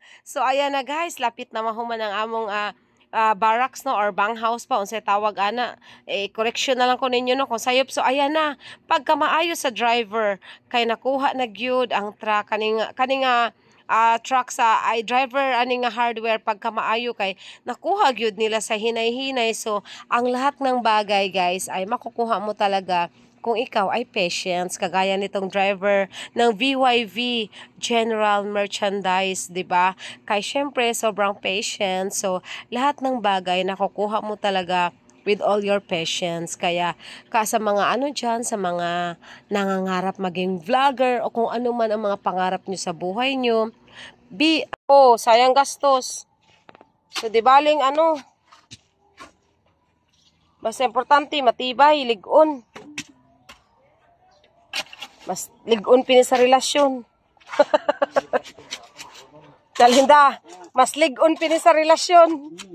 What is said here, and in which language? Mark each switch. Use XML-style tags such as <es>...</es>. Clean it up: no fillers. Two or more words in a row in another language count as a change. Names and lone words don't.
<ceb>So ayan na guys, lapit na mahuman ang among barracks no or bang house pa unsay tawag ana. Correction na lang ko ninyo no kung sayop. So ayan na, pagka maayo sa driver kay nakuha na gyud ang truck kaning truck sa driver ani nga hardware pagka maayo kay nakuha gyud nila sa hinay-hinay.</ceb> <tl>So ang lahat ng bagay guys ay makukuha mo talaga kung ikaw ay patience kagaya nitong driver ng VYV General Merchandise, di ba?</tl> <ceb>Kay syempre sobrang patient.</ceb> <tl>So lahat ng bagay nakukuha mo talaga</tl> <en>with all your patience.</en> <tl>Kaya sa mga dyan, sa mga nangangarap maging vlogger o kung ano man ang mga pangarap nyo sa buhay nyo, sayang gastos.</tl> <ceb>So di baling basta importante matibay, ligon. Mas ligon pini sa relasyon. Dalinda, mas ligon pini sa relasyon.</ceb>